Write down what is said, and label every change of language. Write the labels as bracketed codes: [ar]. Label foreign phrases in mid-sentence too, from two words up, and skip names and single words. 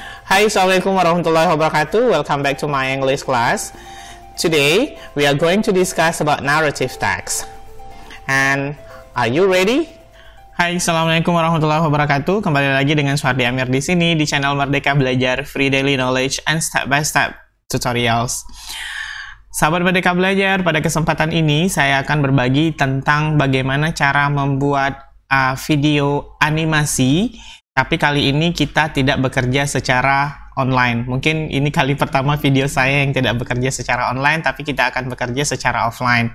[ar] Hai, السلام عليكم ورحمة الله وبركاته. [en] Welcome back to my English class. Today, we are going to discuss about narrative text. And are you ready? [ar] Hai, السلام عليكم ورحمة الله وبركاته. [id] Kembali lagi dengan Suhardi Amir di sini di channel Merdeka Belajar, Free Daily Knowledge and Step by Step Tutorials. Sahabat Merdeka Belajar, pada kesempatan ini saya akan berbagi tentang bagaimana cara membuat video animasi, tapi kali ini kita tidak bekerja secara online. Mungkin ini kali pertama video saya yang tidak bekerja secara online, tapi kita akan bekerja secara offline.